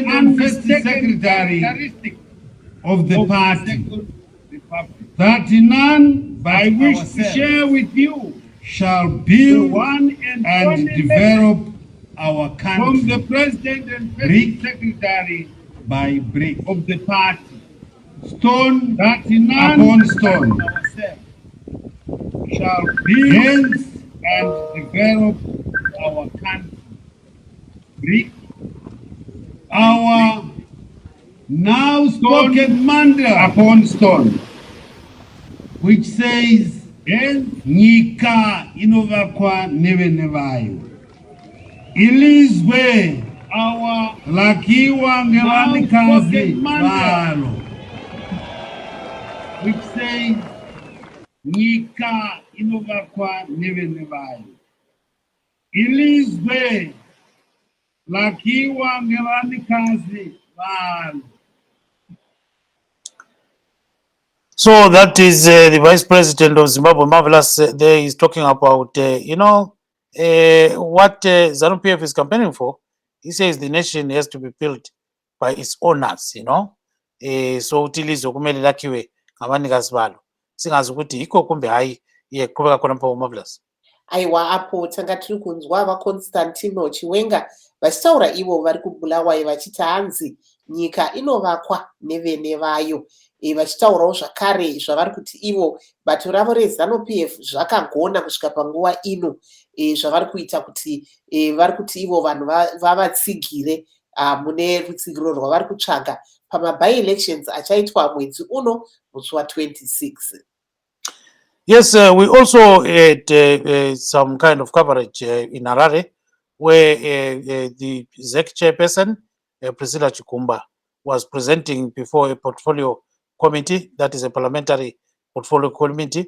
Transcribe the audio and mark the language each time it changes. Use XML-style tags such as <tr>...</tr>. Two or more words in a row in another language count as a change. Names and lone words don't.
<en>and First Secretary of the party, that none but I wish to share with you shall build and develop our country from the President and First Secretary by brick of the party, stone that upon stone shall build and develop our country. Brick, our now spoken mantra upon stone, which says,</en> <sn>Nyika inovakwa neve nevayo.</sn> <nd>Ilizwe our lakiwa ngevanikazi valo,</nd> <en>which says,</en> <sn>Nyika inovakwa neve nevayo.</sn> <nd>Ilizwe lakiwa ngevanikazi valo.</nd> <en>So that is the Vice President of Zimbabwe, Marvelous. There is talking about, what Zanu PF is campaigning for. He says the nation has to be built by its owners, so</en> <nd>kuti lizokumele lakhiwe ngabanikazi balo. Singazi ukuthi iko kumbe hayi qhubeka khona pho Marvelous.</nd> <sn>Aiwa apo tanga tiri kunzwa vaConstantino Chiwenga vachitaura ivo vari kubulawayo vachiti hanzi nyika inovakwa nevene vayo. Vachitaurawo zvakare zvavari kuti ivo bato ravo reZanu PF zvakagona kusvika panguva ino, zvavari kuita kuti vari kuti ivo vanhu vavatsigire mune rutsigiro rwavari kutsvaga pamabi-elections achaitwa mwedzi uno musi wa26.</sn> <en>Yes, we also had some kind of coverage in Harare where the ZEC chairperson, Priscilla Chikumba, was presenting before a portfolio committee, that is a parliamentary portfolio committee.</en>